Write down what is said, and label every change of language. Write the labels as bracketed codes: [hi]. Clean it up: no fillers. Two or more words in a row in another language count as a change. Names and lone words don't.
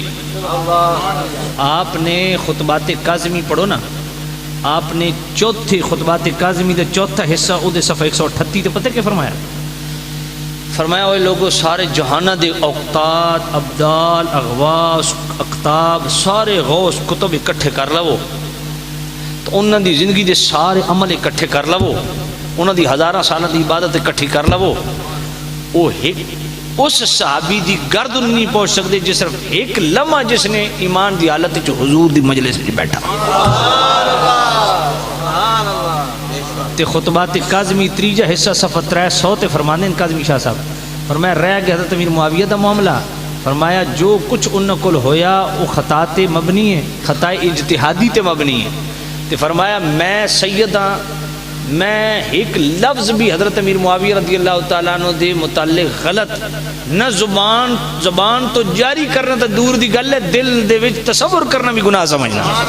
[pa] آپ نے خطبات کاظمی پڑھو نا آپ نے چوتھے خطبات کاظمی دے چوتھا حصہ او دے صفحہ 138 تے پتہ کیا فرمایا؟ فرمایا اوے لوگوں سارے جہانہ دے اوقات ابدال اغواس اقطاب سارے غوث کتب اکٹھے کر لو تو انہاں دی زندگی دے سارے عمل اکٹھے کر لو انہاں دی ہزاراں سالاں دی عبادت اکٹھی کر لو. او اس صحابی دی گردن نہیں پہنچ سکتے جس صرف ایک لمحہ جس نے ایمان دی حالت وچ حضور دی مجلس وچ بیٹھا. تے خطبات کاظمی تریجا حصہ صفحہ 300 تے فرماندے ہیں کاظمی شاہ صاحب فرمایا رہ گیا حضرت امیر معاویہ دا معاملہ. فرمایا جو کچھ ان کول ہویا وہ خطا تے مبنی ہے خطا اجتہادی تے مبنی ہے. تے فرمایا میں سیداں میں ایک لفظ بھی حضرت امیر معاویہ [ar] رضی اللہ تعالیٰ عنہ [pa] دے متعلق غلط نہ زبان تو جاری کرنا تو دور دی گل ہے دل دے وچ تصور کرنا بھی گناہ سمجھنا.